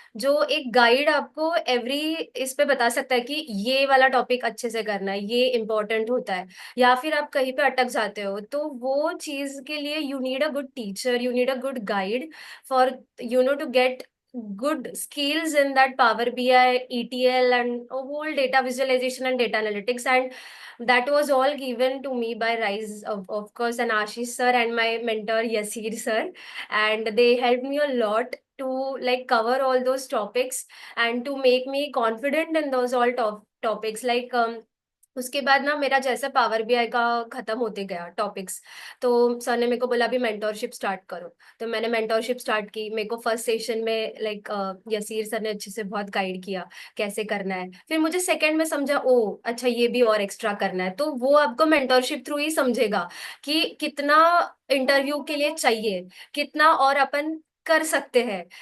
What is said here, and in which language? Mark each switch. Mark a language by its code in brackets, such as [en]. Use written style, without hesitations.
[hi] जो एक गाइड आपको एवरी इस पे बता सकता है कि ये वाला टॉपिक अच्छे से करना है, ये इंपॉर्टेंट होता है। या फिर आप कहीं पे अटक जाते हो, तो वो चीज के लिए [en] You need a good teacher, you need a good guide for to get good skills in that Power BI, ETL, and a whole data visualization and data analytics. And that was all given to me by Rise, of course, and Ashish sir and my mentor Yasir sir. And they helped me a lot to like cover all those topics and to make me confident in those all topics. [hi] Like उसके बाद ना मेरा जैसे power BI का खत्म होते गया topics, तो सर ने मेरे को बोला अभी मेंटोरशिप स्टार्ट करो। तो मैंने मेंटोरशिप स्टार्ट की। मेरे को फर्स्ट सेशन में लाइक यसीर सर ने अच्छे से बहुत गाइड किया कैसे करना है। फिर मुझे सेकंड में समझा, ओ अच्छा ये भी और एक्स्ट्रा करना है, तो वो आपको मेंटोरशिप थ्रू ही समझेगा कि कितना इंटरव्यू के लिए चाहिए, कितना और अपन कर सकते हैं।